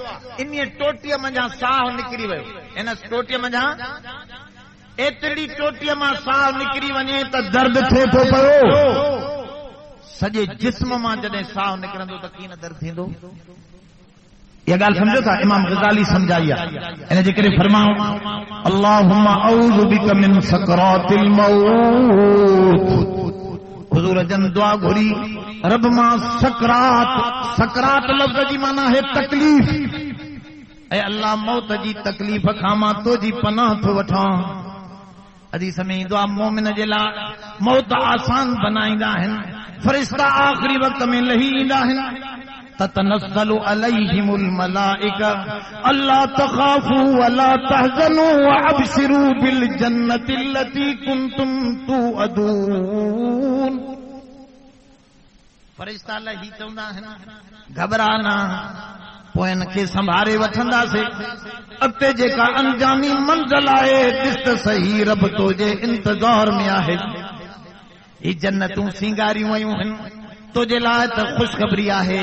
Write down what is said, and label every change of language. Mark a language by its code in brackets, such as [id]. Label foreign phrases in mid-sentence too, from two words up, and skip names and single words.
[sd] इन टोटीअ मंझां साह निकिरी वियो, इन टोटीअ मंझां एतिरी टोटीअ मां साह निकिरी वञे त दर्द थिए थो पियो। सॼे जिस्म मां जॾहिं साह निकिरंदो त कीअं दर्द थींदो। ये गाल समझो था, इमाम गज़ाली समझाई आहे। इन जे करे फरमाओ [ar] اللهم أعوذ بك من سكرات الموت. [sd] हुजूर जन दुआ घुरी, रब मां सकरात, सकरात लफ़्ज़ जी माना है तकलीफ़, ऐं अल्लाह मौत जी तकलीफ़ खां मां तुंहिंजी पनाह थो वठां। हदीस में ईंदो आहे मोमिन जे लाइ मौत आसान बनाईंदा आहिनि, फरिश्ता आख़िरी वक़्त में लही ईंदा आहिनि। [ar] تتنزل عليهم الملائكة ألا تخافوا ولا تحزنوا وأبشروا بالجنة التي كنتم توعدون. [sd] फरिश्ता लही चवंदा आहिनि घबराना, पोइ हिनखे संभारे वठंदासीं। अॻिते जेका अंजामी मंज़िल आहे ॾिस त सही, रब तुंहिंजे इंतज़ार में आहे। ही जन्नतूं सिंगारियूं वयूं आहिनि, तुंहिंजे लाइ त ख़ुशख़बरी आहे।